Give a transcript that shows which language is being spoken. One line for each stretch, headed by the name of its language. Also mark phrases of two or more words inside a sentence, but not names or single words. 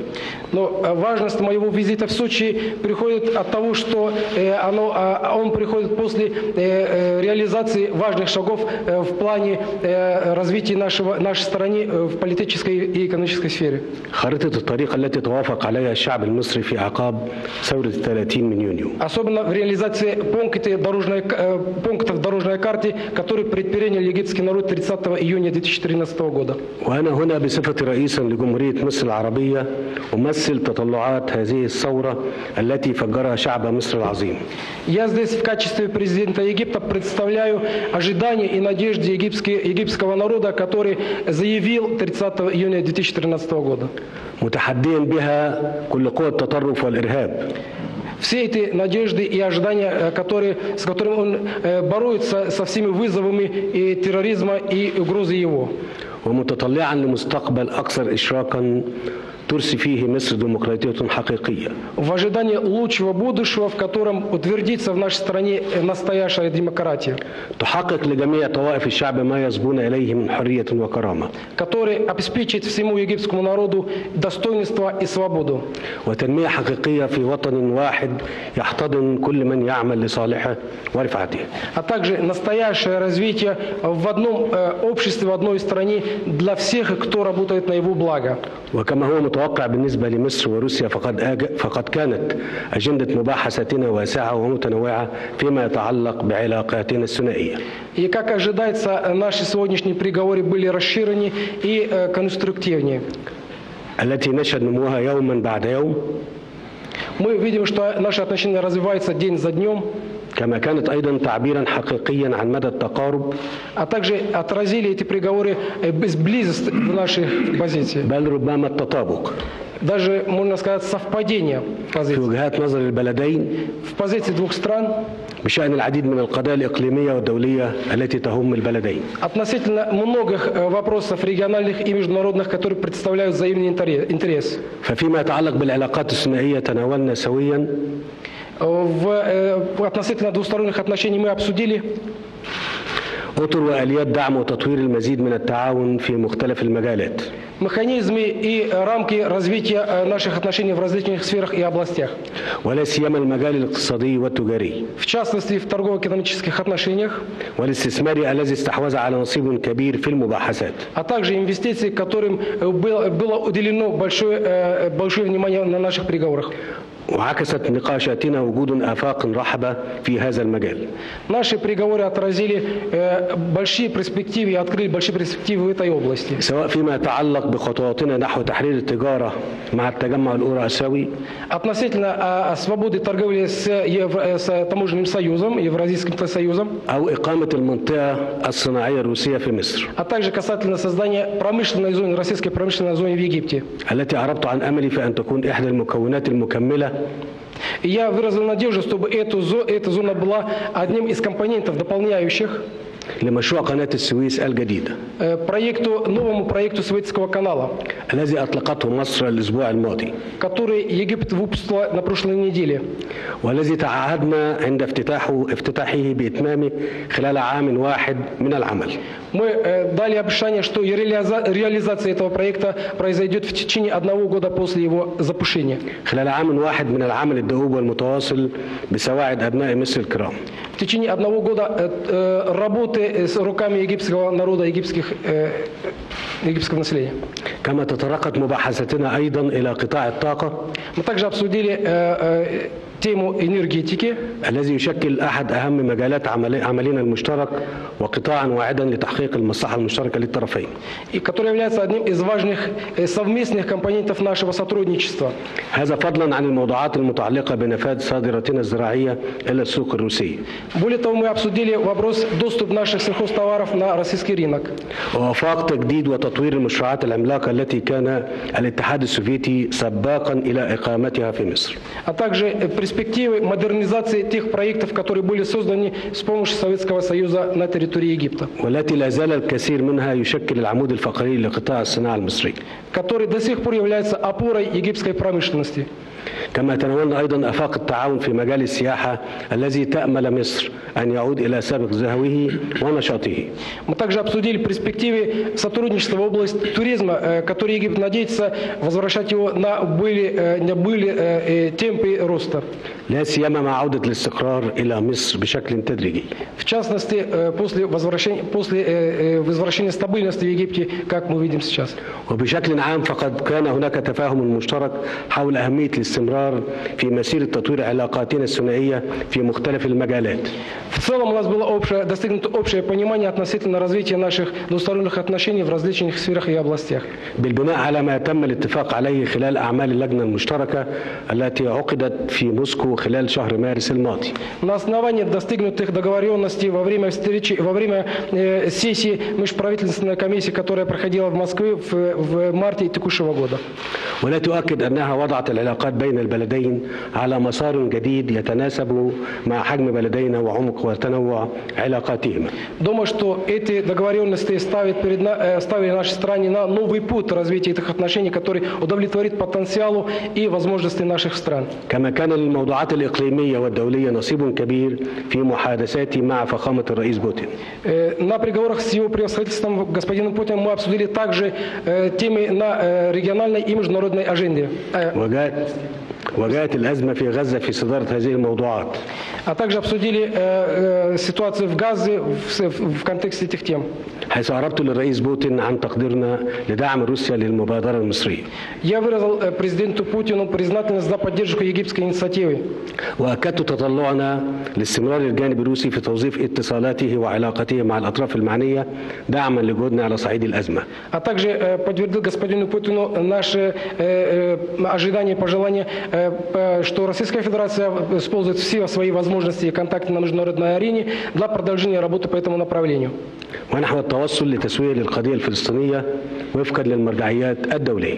Russian: Но важность моего визита в Сочи приходит от того, что он приходит после реализации важных шагов в плане развития нашей страны в политической и экономической сфере.
Arabic: خارطة الطريق التي توافق عليها الشعب المصري في أعقاب ثورة 30 من يونيو.
Russian: Особенно в реализации пунктов дорожной карты, которые предпринял египетский народ 30 июня 2013 года.
Arabic: وأنا هنا بصفتي رئيسا لجمهورية مصر العربية أمثل تطلعات هذه الثورة التي فجرها شعب مصر العظيم.
Russian: Я здесь в качестве президента Египта представляю ожидания и надежды египетского народа, который заявил 30 июня 2013 года.
Arabic: متحديا بها كل قوى التطرف والإرهاب.
Russian: Все эти надежды и ожидания, с которыми он борется со всеми вызовами и терроризма и угрозы его.
Arabic: ومتطلعا لمستقبل أكثر إشراكا ترسي فيه مصر ديمقراطية حقيقية.
Russian: В ожидании лучшего будущего, в котором утвердится в нашей стране настоящая демократия.
Arabic: تحقق لجميع طوائف الشعب ما يصبون إليه من حرية وكرامة.
Russian: Который обеспечит всему египетскому народу достоинство и свободу.
Arabic: وتنمية حقيقية في وطن واحد يحتضن كل من يعمل لصالحه ورفعته.
Russian: А также настоящее развитие в одном обществе, в одной стране для всех, кто работает на его благо.
Arabic: وكما هو متوقع بالنسبة لمصر وروسيا فقد كانت أجندة مباحثتنا واسعة ومتنوعة فيما يتعلق بعلاقاتنا الثنائية.
Russian: И как ожидается, наши сегодняшние переговоры были расширены и конструктивнее.
Arabic: التي نشهد نموها يوما بعد يوم.
Russian: Мы видим, что наши отношения развиваются день за днем.
Arabic: كما كانت أيضا تعبيرا حقيقيا عن مدى التقارب.
Russian: А также отразили эти переговоры близость в наших позициях.
Arabic: بل ربما التطابق.
Russian: Даже, можно сказать, совпадение позиций.
Arabic: في وجهات نظر البلدين.
Russian: В позиции двух стран.
Arabic: بشأن العديد من القضايا الإقليمية والدولية التي تهم البلدين.
Russian: Относительно многих вопросов региональных и международных, которые представляют взаимный интерес.
Arabic: ففيما يتعلق بالعلاقات الثنائية تناولنا سويا.
Russian: Относительно двусторонних отношений мы обсудили
Arabic: أطر وآليات دعم وتطوير المزيد من التعاون في مختلف المجالات.
Russian: механизмы и рамки развития наших отношений в различных сферах и областях.
Arabic: ولا سيما المجال الاقتصادي والتجاري.
Russian: В частности, в торгово-экономических отношениях.
Arabic: والاستثماري الذي استحوذ على نصيب كبير في المباحثات.
Russian: А также инвестиции, которым было уделено большое внимание на наших переговорах.
Arabic: وعكست نقاشاتنا وجود آفاق رحبة في هذا المجال.
Russian: Наши переговоры отразили большие перспективы и открыли большие перспективы в этой области.
Arabic: سواء فيما يتعلق بخطواتنا نحو تحرير التجارة مع التجمع الأوراسيوي.
Russian: Относительно свободы торговли с таможенным союзом, Евразийским союзом.
Arabic: أو إقامة المنطقة الصناعية الروسية في مصر.
Russian: А также касательно создания промышленной зоны, российской промышленной зоны в Египте.
Arabic: التي عربت عن أملي في أن تكون إحدى المكونات المكملة
Russian: И я выразил надежду, чтобы эта зона была одним из компонентов дополняющих
Arabic: لمشروع قناة السويس الجديدة
Russian: новому проекту Суэцкого канала,
Arabic: الذي أطلقته مصر الأسبوع الماضي
Russian: который Египет выпустила на прошлой неделе,
Arabic: والذي تعهدنا عند افتتاحه بإتمامه خلال عام واحد من العمل.
Russian: Мы дали обещание, что реализация этого проекта произойдет в течение 1 года после его запущения.
Arabic: خلال عام واحد من العمل الدؤوب والمتواصل بسواعد أبناء مصر الكرام.
Russian: В течение 1 года работы с руками египетского народа, египетского населения.
Arabic: كما تطرقت مباحثتنا أيضا إلى قطاع الطاقة.
Russian: Мы также обсудили тему энергетики,
Arabic: الذي يشكل أحد أهم مجالات عملنا المشترك وقطاعا واعدا لتحقيق المصلحة المشتركة للطرفين.
Russian: и который является одним из важных совместных компонентов нашего сотрудничества.
Arabic: هذا فضلا عن الموضوعات المتعلقة بنفاذ صادراتنا الزراعية إلى السوق الروسية.
Russian: Более того, мы обсудили вопрос доступа наших сельхозтоваров на российский рынок.
Arabic: ووفاق تجديد وتطوير المشروعات العملاقة التي كان الاتحاد السوفيتي سباقا إلى إقامتها في مصر.
Russian: А также перспективы модернизации тех проектов, которые были созданы с помощью Советского Союза на территории Египта.
Arabic: والتي لا زال الكثير منها يشكل العمود الفقري لقطاع الصناعة المصري.
Russian: Который до сих пор является опорой египетской промышленности.
Arabic: كما تناولنا أيضا آفاق التعاون في مجال السياحة الذي تأمل مصر أن يعود إلى سابق زهوه ونشاطه.
Russian: Мы также обсудили перспективы сотрудничества в области туризма, который Египет надеется возвращать его на были темпы роста.
Arabic: لا سيما مع عودة الاستقرار إلى مصر بشكل تدريجي.
Russian: В частности, после возвращения стабильности в Египте, как мы видим сейчас.
Arabic: وبشكل عام فقد كان هناك تفاهم مشترك حول أهمية الاستمرار في مسيرة تطوير علاقاتنا الثنائية في مختلف المجالات.
Russian: В целом у нас было достигнуто общее понимание относительно развития наших двусторонних отношений в различных сферах и областях.
Arabic: بالبناء على ما تم الاتفاق عليه خلال أعمال اللجنة المشتركة التي عقدت في موسكو خلال شهر مارس الماضي.
Russian: На основании достигнутых договоренностей во время сессии межправительственной комиссии, которая проходила в Москве в марте текущего года.
Arabic: ولا تؤكد أنها وضعت العلاقات بين البلدين على مسار جديد يتناسب مع حجم بلدينا وعمق وتنوع علاقاتهما.
Russian: Думаю, что эти договоренности ставили нашей стране на новый путь развития этих отношений, который удовлетворит потенциалу и возможности наших стран.
Arabic: كما كان للموضوعات الإقليمية والدولية نصيب كبير في محادثاتي مع فخامة الرئيس بوتين.
Russian: На переговорах с его превосходительством господином Путиным мы обсудили также темы на региональной и международной аженде.
Arabic: وجاءت الأزمة في غزة في صدارة هذه الموضوعات.
Russian: А также обсудили ситуацию в Газе в контексте этих тем.
Arabic: حيث عربت للرئيس بوتين عن تقديرنا لدعم روسيا للمبادرة المصرية.
Russian: Я выразил президенту Путину признательность за поддержку египетской инициативы.
Arabic: وأكدت تطلعنا لاستمرار الجانب الروسي في توظيف اتصالاته وعلاقته مع الأطراف المعنية دعما لجهودنا على صعيد الأزمة.
Russian: А также подтвердил господину Путину наши ожидания и пожелания, что Российская Федерация использует все свои возможности и контакты на международной арене для продолжения работы по этому направлению.
Arabic: ونحو التوصل لتسوية للقضية الفلسطينية وفقا للمرجعيات الدولية.